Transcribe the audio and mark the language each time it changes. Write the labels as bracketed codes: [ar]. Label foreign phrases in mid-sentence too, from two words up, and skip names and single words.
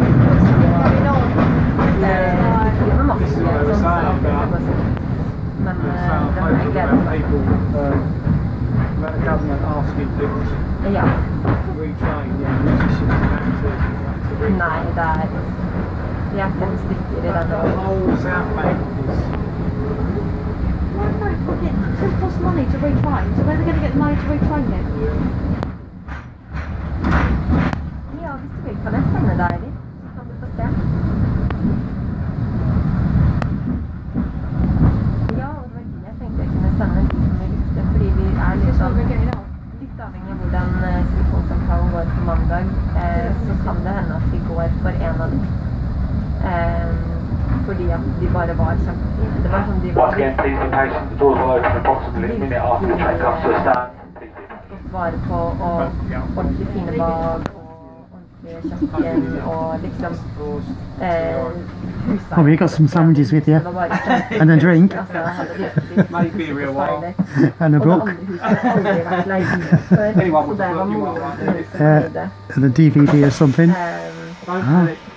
[no] Det var masse sånn, men det var jeg gleder meg. Ja. Nei, det er 5 stykker i denne. [en] It costs money to retrain, so where are they going to get the money to retrain it? [no] Kan jeg sende deg litt? Kan du få se? Ja, og det var det jeg tenkte jeg kunne sende de som vi likte, fordi vi er litt avhengig av hvordan telefonsamtalen går på mandag, så kan det hende at vi går for en av dem. Fordi at de bare var kjempefine. Det var sånn de var fått vare på, og ordentlig fine bag, kjøkken og liksom [en] Oh, we got some sandwiches with you and a drink and a book and a DVD or something.